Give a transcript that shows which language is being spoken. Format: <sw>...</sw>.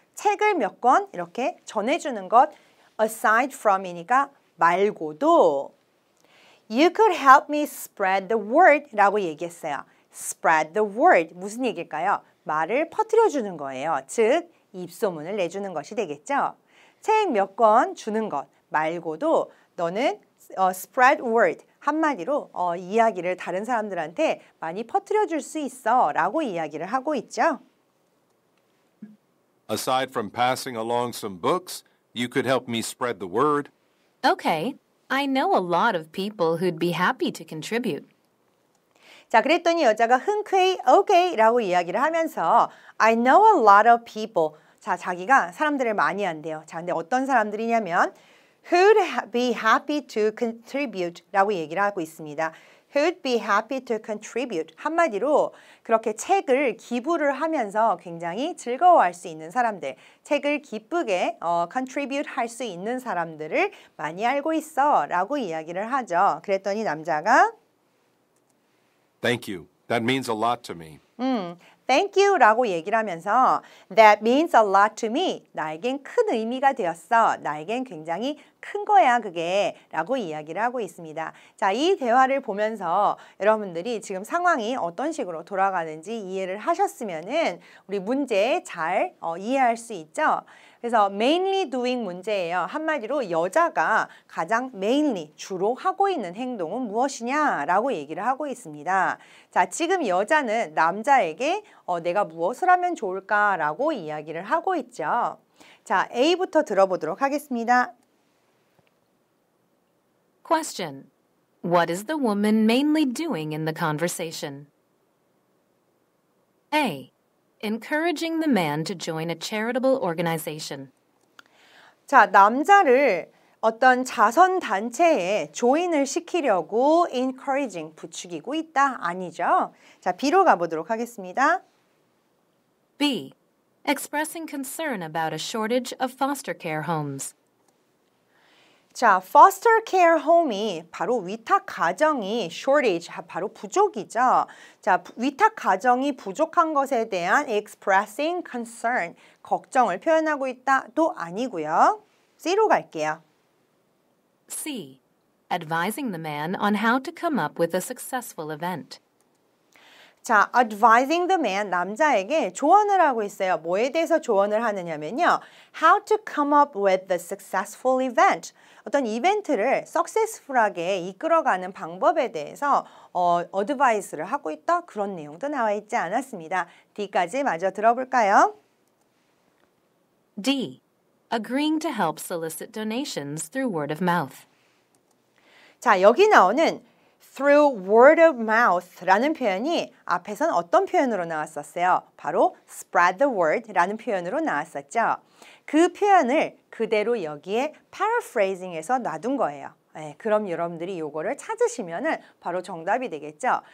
<ko>책을 몇 권 이렇게 전해주는 것</ko> <en>aside from</en> <ko>이니까 말고도</ko> <en>You could help me spread the word</en> <ko>라고 얘기했어요.</ko> <en>Spread the word.</en> <ko>무슨 얘기일까요? 말을 퍼뜨려주는 거예요. 즉, 입소문을 내주는 것이 되겠죠. 책 몇 권 주는 것 말고도 너는</ko> <en>spread word.</en> <ko>한마디로 이야기를 다른 사람들한테 많이 퍼뜨려줄 수 있어 라고 이야기를 하고 있죠.</ko> <en>Aside from passing along some books, you could help me spread the word. Okay, I know a lot of people who'd be happy to contribute.</en> <ko>자, 그랬더니 여자가 흔쾌히 okay 라고 이야기를 하면서</ko> <en>I know a lot of people.</en> <ko>자, 자기가 사람들을 많이 한대요. 자, 근데 어떤 사람들이냐면</ko> <en>who'd be happy to contribute</en> <ko>라고 얘기를 하고 있습니다.</ko> <en>who'd be happy to contribute.</en> <ko>한마디로 그렇게 책을 기부를 하면서 굉장히 즐거워할 수 있는 사람들, 책을 기쁘게 contribute 할 수 있는 사람들을 많이 알고 있어 라고 이야기를 하죠. 그랬더니 남자가</ko> <en>Thank you. That means a lot to me. Thank you</en> <ko>라고 얘기를 하면서</ko> <en>That means a lot to me.</en> <ko>나에겐 큰 의미가 되었어. 나에겐 굉장히 큰 거야 그게 라고 이야기를 하고 있습니다. 자, 이 대화를 보면서 여러분들이 지금 상황이 어떤 식으로 돌아가는지 이해를 하셨으면은 우리 문제 잘 이해할 수 있죠. 그래서 mainly doing 문제예요. 한마디로 여자가 가장 mainly 주로 하고 있는 행동은 무엇이냐라고 얘기를 하고 있습니다. 자, 지금 여자는 남자에게 내가 무엇을 하면 좋을까라고 이야기를 하고 있죠. 자, A부터 들어보도록 하겠습니다.</ko> <en>Question. What is the woman mainly doing in the conversation? A. Encouraging the man to join a charitable organization.</en> <ko>자, 남자를 어떤 자선단체에 조인을 시키려고 encouraging, 부추기고 있다. 아니죠? 자, B로 가보도록 하겠습니다.</ko> <en>B. Expressing concern about a shortage of foster care homes.</en> <ko>자, foster care home이 바로 위탁 가정이 shortage, 바로 부족이죠. 자, 위탁 가정이 부족한 것에 대한</ko> <en>expressing concern,</en> <ko>걱정을 표현하고 있다도 아니고요. C로 갈게요.</ko> <en>C. Advising the man on how to come up with a successful event.</en> <ko>자,</ko> <en>advising the man,</en> <ko>남자에게 조언을 하고 있어요. 뭐에 대해서 조언을 하느냐면요.</ko> <en>How to come up with the successful event.</en> <ko>어떤 이벤트를 successful하게 이끌어가는 방법에 대해서 advice를 하고 있다. 그런 내용도 나와 있지 않았습니다. D까지 마저 들어볼까요?</ko> <en>D. Agreeing to help solicit donations through word of mouth.</en> <ko>자, 여기 나오는</ko> <en>through word of mouth</en> <ko>라는 표현이 앞에선 어떤 표현으로 나왔었어요? 바로</ko> <en>spread the word</en> <ko>라는 표현으로 나왔었죠. 그 표현을 그대로 여기에 paraphrasing해서 놔둔 거예요. 네, 그럼 여러분들이 요거를 찾으시면은 바로 정답이 되겠죠.</ko>